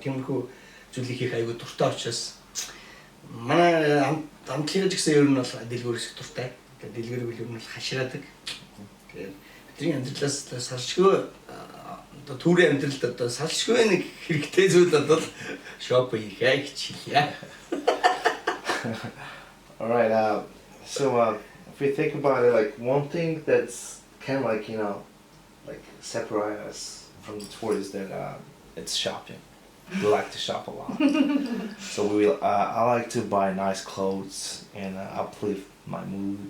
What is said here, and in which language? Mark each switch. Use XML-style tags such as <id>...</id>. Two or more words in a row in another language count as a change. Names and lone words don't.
<mn>Тиймэрхүү зүйлийг хийх аягүй дуртай учраас манай хамтлагч гэсэн ер нь бол дэлгүүр хийсэх дуртай. Тэгээд дэлгүүрийг ер нь бол хашираадаг. Тэгээд бидний амьдралаас салшгүй одоо түрийн амьдралд одоо салшгүй нэг хэрэгтэй зүйл бол шопинг хийхээ гэж хэлье.</mn> <en>All right. So if we think about it, like one thing that's kind of like separate us from the tour is that it's shopping. We like to shop a lot. So I like to buy nice clothes and uplift my mood.</en>